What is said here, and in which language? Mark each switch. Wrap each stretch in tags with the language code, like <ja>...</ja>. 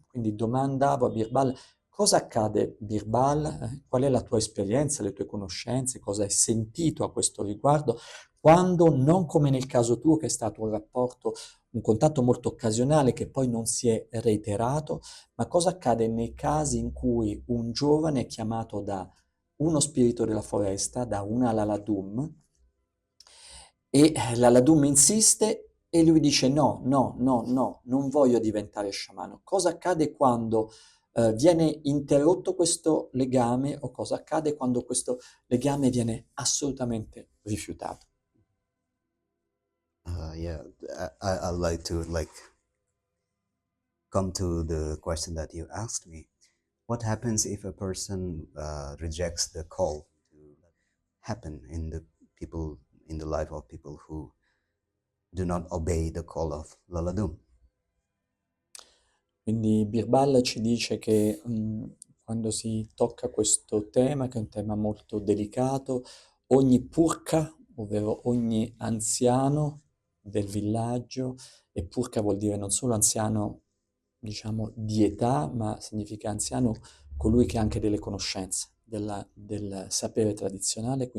<it>Quindi domandavo a Birbal cosa accade, Birbal, qual è la tua esperienza, le tue conoscenze, cosa hai sentito a questo riguardo, quando, non come nel caso tuo, che è stato un rapporto, un contatto molto occasionale che poi non si è reiterato, ma cosa accade nei casi in cui un giovane è chiamato da uno spirito della foresta, da una Laladum, e l'Aladum insiste e lui dice no, no, no, no, non voglio diventare sciamano. Cosa accade quando viene interrotto questo legame, o cosa accade quando questo legame viene assolutamente rifiutato?</it> <en>Yeah, I'd like to come to the question that you asked me. What happens if a person rejects the call to happen in the life of people who do not obey the call of Laladum?</en> <it>Quindi Birbal ci dice che quando si tocca questo tema, che è un tema molto delicato, ogni purka, ovvero ogni anziano del villaggio, e purka vuol dire non solo anziano, diciamo, di età, ma significa anziano colui che ha anche delle conoscenze del sapere tradizionale.</it>